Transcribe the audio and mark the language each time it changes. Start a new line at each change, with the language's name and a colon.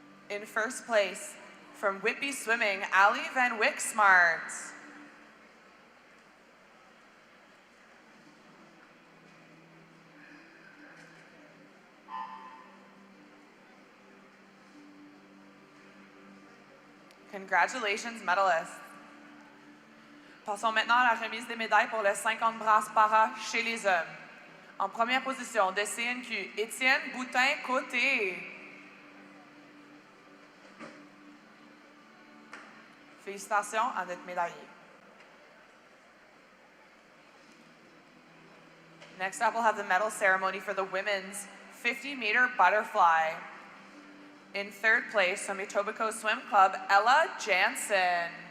English: In first place, from Whitby Swimming, Ali Van Wyksmart. Congratulations, medalists.
French: Passons maintenant à la remise des médailles pour les 50 brasses para chez les hommes. En première position, de CNQ, Étienne Boutin-Côté. Félicitations à notre médaillé.
English: Next up, we'll have the medal ceremony for the women's 50-meter butterfly. In third place, from Etobicoke Swim Club, Ella Jansen.